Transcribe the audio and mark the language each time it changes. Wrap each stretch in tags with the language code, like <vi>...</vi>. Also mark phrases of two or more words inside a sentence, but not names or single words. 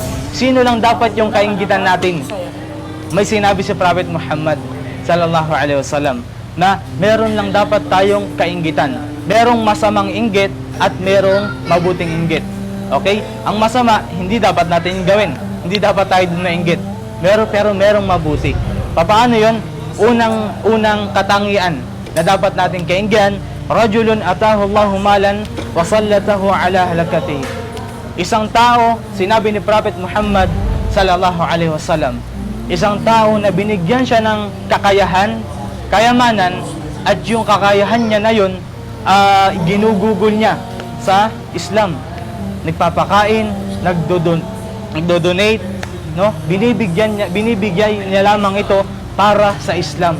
<tl>Sino lang dapat yung kainggitan natin? May sinabi si Prophet Muhammad</tl> <ar>sallallahu alaihi wasallam</ar> <tl>na meron lang dapat tayong kainggitan. Merong masamang inggit at merong mabuting inggit. Okay? Ang masama, hindi dapat natin gawin. Hindi dapat tayo dun mainggit. Pero merong mabuti. Paano yun? Unang katangian na dapat natin kainggihan,</tl> <ar>رجل آتاه الله مالا وسلطه على هلكته.</ar> <tl>Isang tao, sinabi ni Prophet Muhammad</tl> <ar>sallallahu alaihi wasallam,</ar> <tl>isang tao na binigyan siya ng kakayahan, kayamanan, at yung kakayahan niya na yun, ginugugol niya sa Islam. Nagpapakain, nagdo-donate, no? Binibigyan niya lamang ito para sa Islam.</tl>